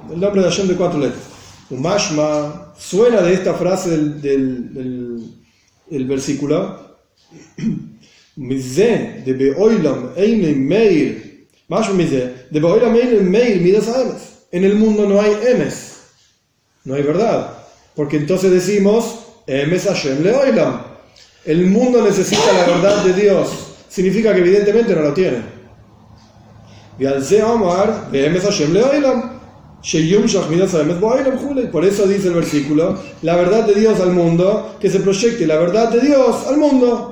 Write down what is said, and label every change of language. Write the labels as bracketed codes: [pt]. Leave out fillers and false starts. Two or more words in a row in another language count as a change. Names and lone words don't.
[es] El nombre de Hashem de 4 letras. Umashma suena de esta frase del versículo. En el mundo no hay emes, no hay verdad, porque entonces decimos [he] אמת השם לעולם. [es] El mundo necesita la verdad de Dios, significa que evidentemente no lo tiene. Por eso dice el versículo, la verdad de Dios al mundo, que se proyecte la verdad de Dios al mundo.